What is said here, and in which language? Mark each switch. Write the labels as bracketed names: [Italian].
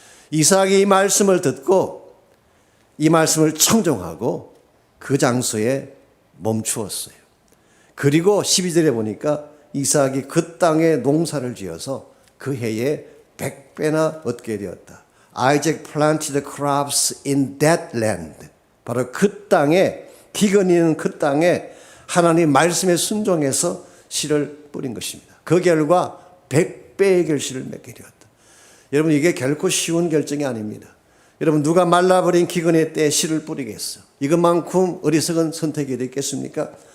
[Korean] 이삭이 이 말씀을 듣고 이 말씀을 청종하고 그 장소에 멈추었어요. 그리고 12절에 보니까 이삭이 그 땅에 농사를 지어서 그 해에 100배나 얻게 되었다. [English] Isaac planted crops in that land. [Korean] 바로 그 땅에, 기근이 있는 그 땅에 하나님 말씀에 순종해서 씨를 뿌린 것입니다. 그 결과 100배의 결실을 맺게 되었다. 여러분, 이게 결코 쉬운 결정이 아닙니다. 여러분, 누가 말라버린 기근의 때에 씨를 뿌리겠어? 이것만큼 어리석은 선택이 됐겠습니까?